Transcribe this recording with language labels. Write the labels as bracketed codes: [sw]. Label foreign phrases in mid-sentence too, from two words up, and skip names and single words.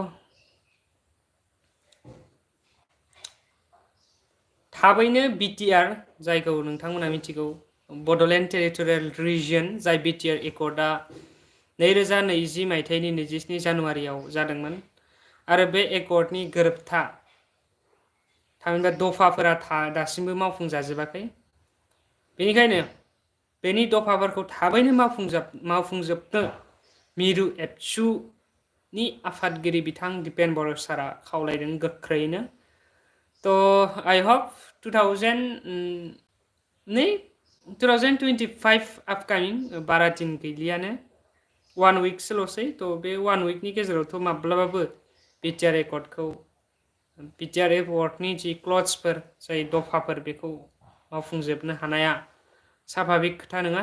[brx] थाबैनो बिटिआर जायखौ नोंथांमोना मिथिगौ बड'लेण्ड टेरिटरियेल रिजियन जाय बिटिआर एकर्डआ 2020 मायथाइनि 27 जानुवारियाव जादोंमोन आरो बे एकर्डनि गोरोबथा थामहिनबा दफाफोरा दासिमबो मावफुंजाजोबाखै। बेनिखायनो बेनि दफाफोरखौ थाबैनो मावफुंजोबनो मिरु एबसुनि आफादगिरि बिथां दिपेन बर' सारा खावलायदों गोख्रैनो। तो [en] I hope [brx] 2025 आपकामिं बारा दिन गैलियानो 1 वीकसोल'सै। तो बे 1 वीकनि गेजेरावथ' माब्लाबाबो बिटिआर एकर्डखौ बिटिआर एकर्डनि जि क्लजफोर जाय दफाफोर बेखौ मावफुंजोबनो हानाया स्वाभाबिक खोथा नङा।